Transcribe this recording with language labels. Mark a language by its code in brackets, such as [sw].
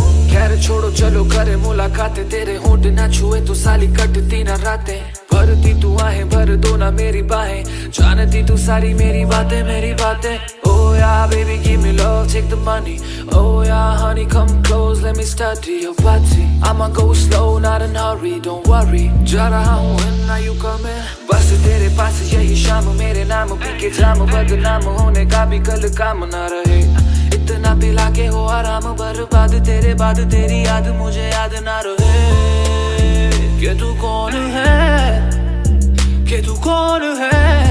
[hi] खैर छोड़ो चलो करे मुलाकातें, तेरे होंठ ना छुए तो साली कटती ना रातें। भरती तू आहें भर दो ना मेरी बाहें, जानती तू सारी मेरी बातें। [en] Oh yeah baby give me love, take the money. Oh yeah honey come close, let me study your body. I'ma go slow not in hurry, don't worry. [hi] जा रहा हूँ [en] when are you coming? [hi] बस तेरे पास यही शाम, मेरे नाम P के जाम, बदनाम होने का भी कल काम ना रहे। इतना पिला के हो आराम बर्बाद, तेरे बाद तेरी याद मुझे याद ना रहे। कि तू कौन है, कि तू कौन है।